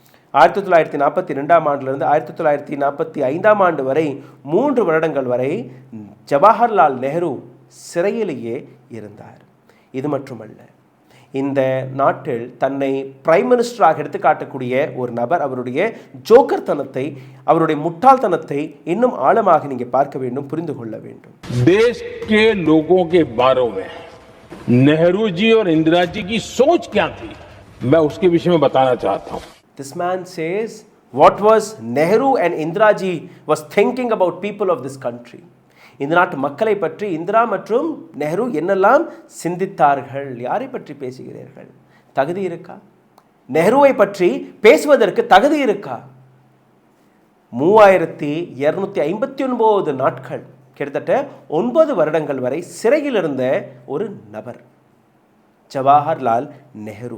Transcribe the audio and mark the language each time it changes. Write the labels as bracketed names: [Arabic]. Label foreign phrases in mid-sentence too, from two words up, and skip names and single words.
[Tamil] 1942ஆம் ஆண்டிலிருந்து 1945ஆம் ஆண்டு வரை 3 வருடங்கள் வரை ஜவஹர்லால் நேரு சிறையிலேயே இருந்தார். இது மட்டுமல்ல, இந்த நாட்டில் தன்னை [English] prime ministerஆக [Tamil] எடுத்து காட்டக்கூடிய ஒரு நபர் அவருடைய ஜோக்கர்தனத்தை, அவருடைய முட்டாள்தனத்தை இன்னும் ஆழமாக நீங்க பார்க்க வேண்டும், புரிந்து கொள்ள வேண்டும். [Hindi] देश के लोगों के बारे में नेहरू जी और इंदिरा जी की सोच क्या थी, मैं उसके विषय में बताना चाहता हूं. [English] This man says what was Nehru and Indira ji was thinking about people of this country. [Tamil] இந்த நாட்டு மக்களை பற்றி இந்திரா மற்றும் நெஹ்ரு என்னெல்லாம் சிந்தித்தார்கள். யாரை பற்றி பேசுகிறீர்கள்? தகுதி இருக்கா? நெஹ்ருவை பற்றி பேசுவதற்கு தகுதி இருக்கா? 3259 நாட்கள், கிட்டத்தட்ட 9 வருடங்கள் வரை சிறையில் இருந்த ஒரு நபர் ஜவஹர்லால் நேரு.